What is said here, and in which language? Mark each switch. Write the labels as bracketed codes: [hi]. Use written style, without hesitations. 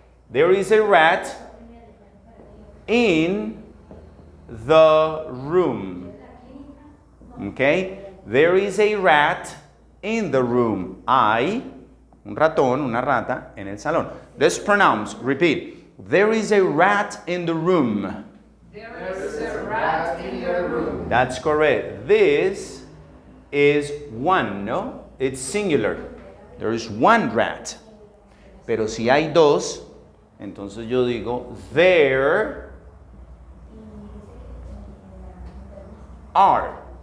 [en] There is a rat in the room. Okay? There is a rat in the room. [es] I, un ratón, una rata, en el salón. [en] Let's pronounce, repeat. There is a rat in the room. There is a rat in your room. That's correct. This is one, no? It's singular. There is one rat. [es] Pero si hay dos, entonces yo digo, [en] there are.